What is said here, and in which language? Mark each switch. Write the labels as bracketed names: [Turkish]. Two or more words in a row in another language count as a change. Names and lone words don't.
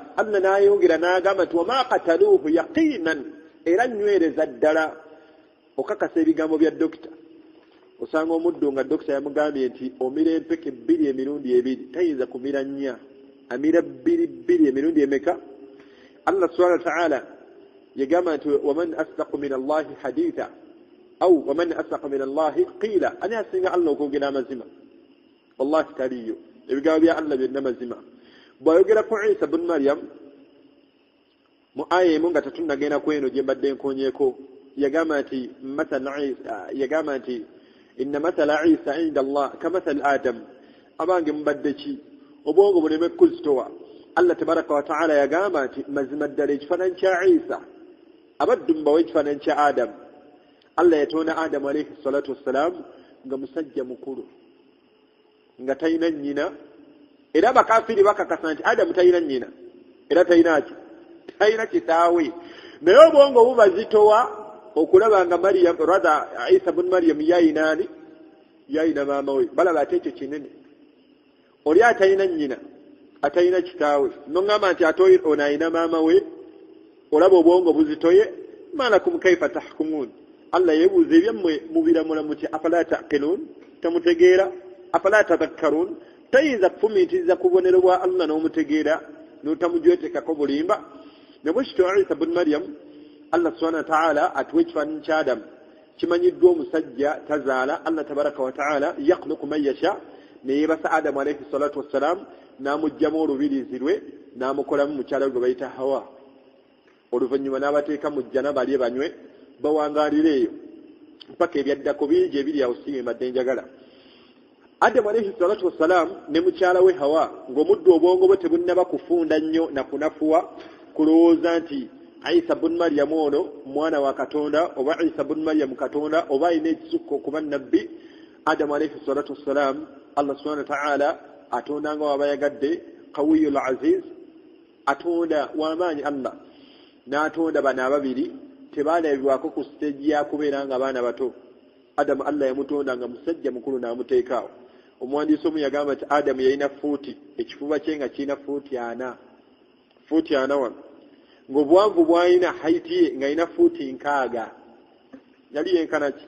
[Ganda] Allah n'ayongera n'agamba nti [Arabic] وما قتلوه يقينا [Ganda] era nywereza ddala okakasa ebigambo bya dokita. Osanga omuddo nga dokita yamugambye nti omira empeke 2 emirundi 2 tayinza kumira 4 amira 2 emirundi emeka. Allah [Arabic] سبحانه وتعالى [Ganda] yagamba nti [Arabic] ومن أصدق من الله حديثا أو ومن أصدق من الله قيلا [Ganda] ani asinga Allah okwogera amazima wallahi taliyo ebigambo bya Allah byonna mazima. Bw'ayogera ku Isa ibn Maryam mu aya emu nga tetunnagenda ku eno gye mbadde nkonyeeko yagamba nti [Arabic] إن مثل عيسى عند الله كمثل آدم [Ganda] abange mubadde ki obwongo buleme kuzitowa. Allah [Arabic] تبارك وتعالى [Ganda] yagamba nti mazima ddala ekifaananyi kya Isa abaddu mbawe ekifaananyi kya Adam. Allah yatonda Adam [Arabic] عليه الصلاة والسلام [Ganda] nga musajja mukulu nga talina nnyina era abakafiri bakakasa nti Adam talina nnyina era talina kitaawe naye obwongo bubazitowa okulaba nga Maryam Isa ibn Maryam yayina maama we balaba ate ekyo kinene oli atalina nnyina atalina kitaawe noŋŋamba nti ate ono ayina maama we olaba obwongo buzitoye [Arabic] ما لكم كيف تحكمون. [Ganda] Allah yeebuuza ebyammwe mubiramula muti [Arabic] أفلا تعقلون [Ganda] tamutegeera [Arabic] أفلا تذكرون [Ganda] tayinza kufumiitiriza kubonero bwa Allah n'omutegeera n'otamujwetekako bulimba. Ne bwe kityo Isa ibn Maryam Allah [Arabic] سبحانه وتعالى [Ganda] atuwa ekifaananyi kya Adamu kimanyiddwa omusajja tazaala. Allah [Arabic] تبارك وتعالى يخلق ما يشاء [Ganda] ne yeebasa Adamu [Arabic] عليه الصلاة والسلام [Ganda] n'amugyamu olubirizi lwe n'amukolamu mukyala gwe bayita Hawa. Oluvannyuma n'abateeka mu jjana balye banywe bawangaalira eyo mpaka ebyaddako bingi ebiri awo si mbadde njagala. Adamu [Arabic] عليه الصلاة والسلام [Ganda] ne mukyala we Hawa ng'omuddu obwongo bwe tebunnaba kufunda nnyo na kunafuwa kulowooza nti Isa bun Maryam ono mwana wa Katonda oba Isa bun Maryam Katonda oba ine ekisukko kuba nabbi Adamu alayhi salatu wassalam Allah [Arabic] سبحانه وتعالى [Ganda] atonda nga wabayagadde [Arabic] قوي عزيز [Ganda] atonda wamaanyi Allah n'atonda bana ababiri tebalabibwako ku stage ya kubeera nga baana bato. Adamu Allah yamutonda nga musajja mukulu n'amuteekaawo. Omuwandiisi omu yagamba nti Adamu yalina fuuti ekifuba kye nga kirina fuuti 4 wano ng'obuwanvu bw'alina haiti ye ng'alina fuuti 6 yali yenkana ki?